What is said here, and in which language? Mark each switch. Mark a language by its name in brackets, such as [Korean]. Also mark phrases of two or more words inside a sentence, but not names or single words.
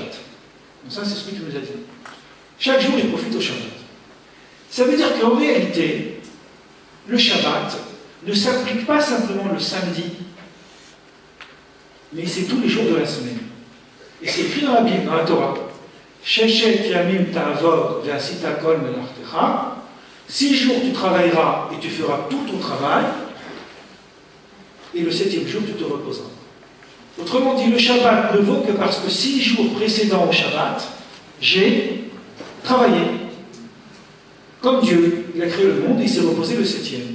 [French] Donc ça, c'est ce que tu nous as dit. Chaque jour, il profite au Shabbat. Ça veut dire qu'en réalité, le Shabbat ne s'applique pas simplement le samedi, mais c'est tous les jours de la semaine. Et c'est écrit dans la Bible, dans la Torah. [Hebrew] ששת ימים תעבוד ועשית כל מלאכתך. [French] 6 jours tu travailleras et tu feras tout ton travail, et le 7e jour tu te reposeras. Autrement dit, le Shabbat ne vaut que parce que 6 jours précédents au Shabbat, j'ai travaillé. Comme Dieu, il a créé le monde et il s'est reposé le 7e.